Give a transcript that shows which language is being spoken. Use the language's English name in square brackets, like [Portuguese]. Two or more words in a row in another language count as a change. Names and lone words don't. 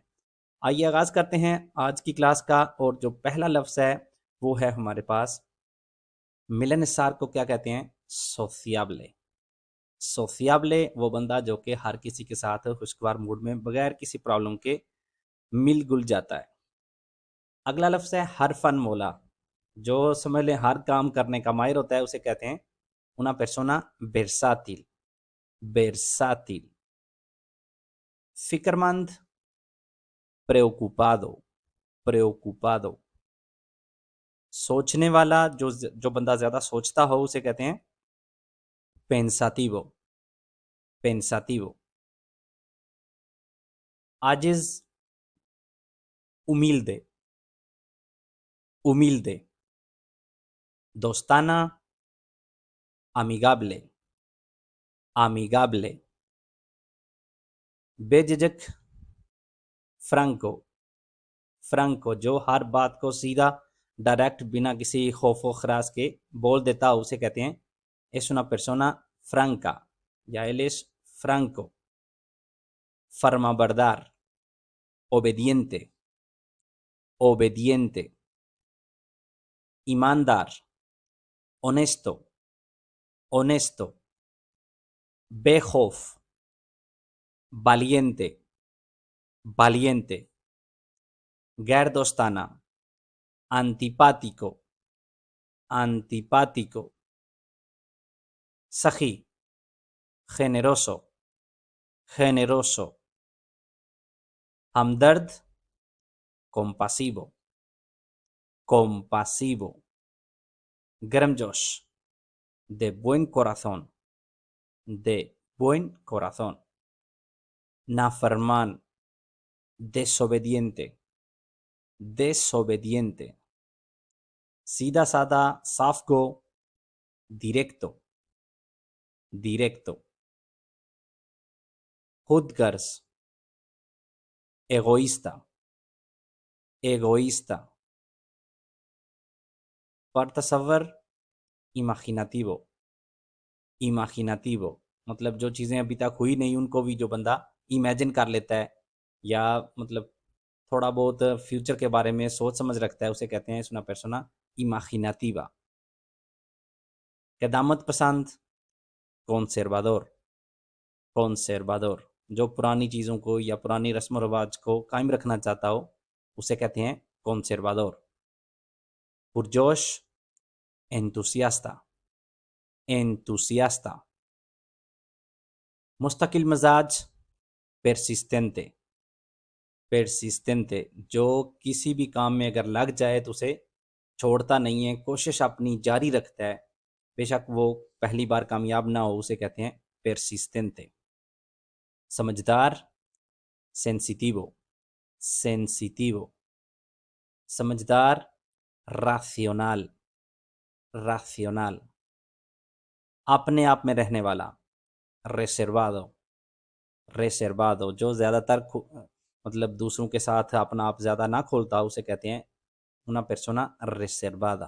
[Urdu] آئیے آغاز کرتے ہیں آج کی کلاس کا۔ اور جو پہلا لفظ ہے وہ ہے ہمارے پاس، ملنسار کو کیا کہتے ہیں? [Spanish] सोशियाबले। [Urdu] सोशियाबले وہ بندہ جو کہ ہر کسی کے ساتھ خوشگوار موڈ میں بغیر کسی प्रॉब्लम کے مل گل جاتا ہے। اگلا لفظ ہے ہرفن مولا۔ جو سمجھ لیں ہر کام کرنے کا ماہر ہوتا ہے اسے کہتے ہیں [Spanish] una persona versátil। versátil। फिक्रमंद, preocupado। [Urdu] preocupado। سوچنے والا، جو بندہ زیادہ سوچتا ہو اسے کہتے ہیں pensativo। [Spanish] pensativo। आजिज़, humilde। humilde। दोस्ताना, amigable। amigable। बेझिझक, फ्रैंको। [Urdu] फ्रैंको। جو ہر بات کو سیدھا डायरेक्ट بنا کسی خوفو خراج کے بول دیتا اسے کہتے ہیں [Spanish] es una persona franca [Urdu] या [Spanish] él es franco। फर्माबरदार, obediente। obediente। ईमानदार, honesto। honesto। बेखौफ, valiente। [Urdu] valiente। غیر دوستانہ, [Spanish] antipático। antipático। सखी, generoso। generoso। हमदर्द, compasivo। compasivo। गर्मजोश, de buen corazón। de buen corazón। नाफरमान, desobediente। [Urdu] desobediente। سیدھا سادہ، صاف گو, [Spanish] directo। directo। खुदगर्ज, egoísta। egoísta। [Urdu] پر تصور, [Spanish] imaginativo। [Urdu] imaginativo। مطلب جو چیزیں ابھی تک ہوئی نہیں ان کو بھی جو بندہ इमेजिन کر لیتا ہے، یا مطلب تھوڑا بہت फ्यूचर کے بارے میں سوچ سمجھ رکھتا ہے اسے کہتے ہیں [Spanish] una persona imaginativa। [Urdu] قدامت پسند, conservador। conservador। جو پرانی چیزوں کو یا پرانی رسم و رواج کو قائم رکھنا چاہتا ہو اسے کہتے ہیں conservador। [Spanish] पुरजोश, entusiasta। entusiasta। [Urdu] مستقل مزاج, [Spanish] persistente। [Urdu] persistente। جو کسی بھی کام میں اگر لگ جائے تو اسے چھوڑتا نہیں ہے، کوشش اپنی جاری رکھتا ہے، بے شک وہ پہلی بار کامیاب نہ ہو اسے کہتے ہیں persistente। समझदार, [Spanish] sensitivo। sensitivo। समझदार, racional। [Urdu] racional। اپنے آپ میں رہنے والا, [Spanish] reservado। [Urdu] reservado। جو زیادہ تر مطلب دوسروں کے ساتھ اپنا آپ زیادہ نہ کھولتا اسے کہتے ہیں [Spanish] una persona reservada।